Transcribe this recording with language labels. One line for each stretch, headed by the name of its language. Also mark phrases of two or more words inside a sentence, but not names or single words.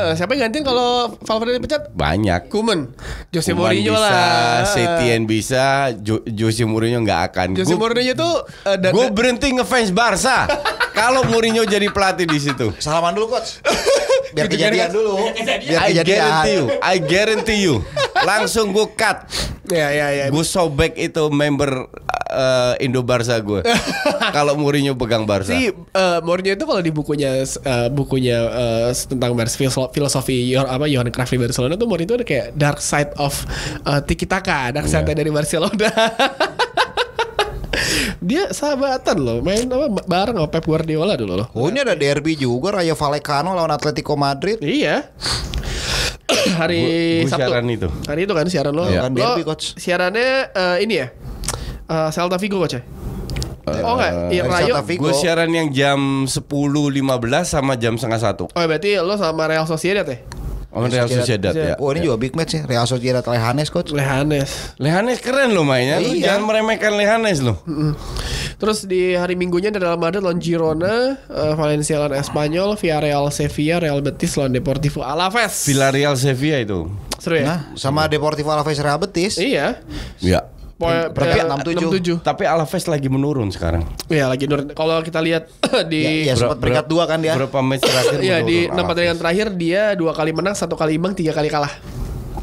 Indonesian: Siapa yang gantiin kalau Valverde dipecat? Banyak. Koeman, Jose Mourinho bisa, lah. Setien bisa, Jose Mourinho nggak akan. Jose Mourinho tuh gue berhenti ngefans Barca kalau Mourinho jadi pelatih di situ. Salaman dulu coach. Biar kejadian dulu.
English: I guarantee you.
Indonesian: Langsung gue cut. Ya. Gue sobek itu member Indo Barca gue. Kalau Mourinho pegang Barca. Si Mourinho itu kalau di bukunya tentang filosofi Johan Cruyff di Barcelona tuh Mourinho itu ada kayak
English: dark side of tiki taka, dark side
Indonesian: dari Barcelona. Dia sahabatan loh, main bareng sama Pep Guardiola dulu loh. Oh ini ada derby juga, Rayo Vallecano lawan Atletico Madrid. Iya. Hari Sabtu. Siaran itu. Hari itu kan siaran lo. Kan derby coach. Siarannya ini ya. Celta Vigo coach ya. Oh enggak, iya Rayo. Gue siaran yang jam 10.15 sama jam 12:30. Oh berarti lo sama Real Sociedad ya? Oh Real Sociedad ya. Oh ini juga big match ya, Real Sociedad Leganes coach. Leganes keren loh mainnya. Lu jangan meremehkan Leganes loh. Terus di hari Minggunya ada Real Madrid lawan Girona, Valencia lawan Espanyol, Villarreal Sevilla, Real Betis lawan Deportivo Alaves. Villarreal Sevilla itu. Seru ya? Nah, sama Deportivo Alaves Real Betis. Iya. Iya. Berarti 67. Tapi Alaves lagi menurun sekarang. Iya lagi menurun. Kalau kita lihat di ya sempat peringkat 2 kan dia. Berapa match terakhir? Iya di 6 pertandingan terakhir dia 2 kali menang, 1 kali imbang, 3 kali kalah.